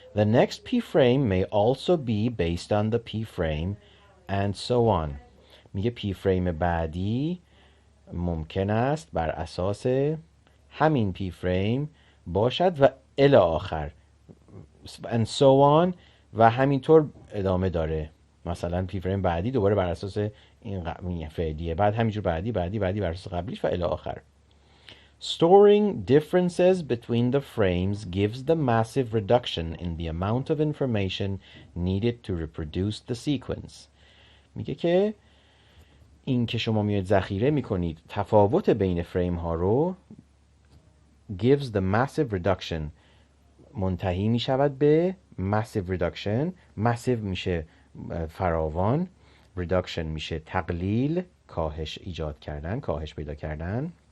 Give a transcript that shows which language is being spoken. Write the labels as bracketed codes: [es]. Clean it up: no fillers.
[en] The next P frame may also be based on the P frame and so on. [fa] میگه P frame بعدی ممکن است بر اساس همین P frame باشد و الی آخر [en] and so on [fa] و همینطور ادامه داره. مثلا P frame بعدی دوباره بر اساس این فعلیه، بعد همینجور بعدی بر اساس قبلیش و الی آخر. [en] Storing differences between the frames gives the massive reduction in the amount of information needed to reproduce the sequence. [fa] میگه که این که شما میاد ذخیره میکنید تفاوت بین فریم ها رو [en] gives the massive reduction [fa] منتهی میشود به massive reduction. massive میشه فراوان، reduction میشه تقلیل، کاهش ایجاد کردن، کاهش پیدا کردن.